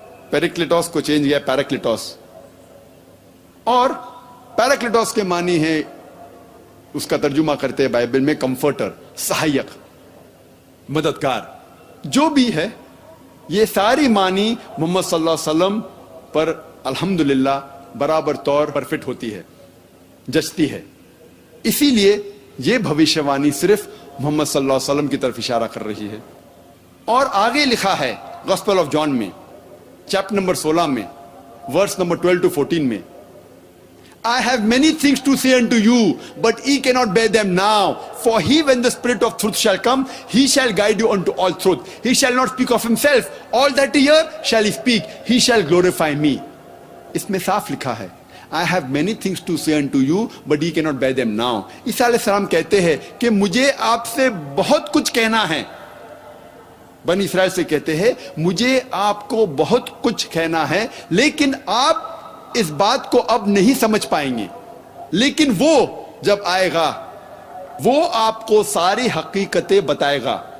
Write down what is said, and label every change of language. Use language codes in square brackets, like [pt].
[ur] پیریکلیٹوس کو چینج کیا پیراکلیٹوس, اور پیراکلیٹوس کے معنی ہے, اس کا ترجمہ کرتے ہیں بائبل میں کمفرٹر, سہایک, مددگار. جو بھی ہے یہ ساری معنی محمد صلی اللہ علیہ وسلم پر الحمدللہ برابر طور پر فٹ ہوتی ہے, جچتی ہے. اسی لیے یہ بھوشیہ وانی صرف محمد صلی اللہ علیہ وسلم کی طرف اشارہ کر رہی ہے. اور آگے لکھا ہے گاسپل آف جان میں چیپٹر نمبر 16 میں ورس نمبر 12 to 14 میں [en] I have many things to say unto you, but ye cannot bear them now. For he, when the Spirit of truth shall come, he shall guide you unto all truth. He shall not speak of himself. All that he hear shall he speak. He shall glorify me. [ur] اس میں صاف لکھا ہے [en] I have many things to say unto you, but ye cannot bear them now. [ur] عیسیٰ علیہ السلام کہتے ہیں کہ مجھے آپ سے بہت کچھ کہنا ہے. بنی اسرائیل سے کہتے ہیں مجھے آپ کو بہت کچھ کہنا ہے, لیکن آپ اس بات کو اب نہیں سمجھ پائیں گے. لیکن وہ جب آئے گا وہ آپ کو ساری حقیقتیں بتائے گا.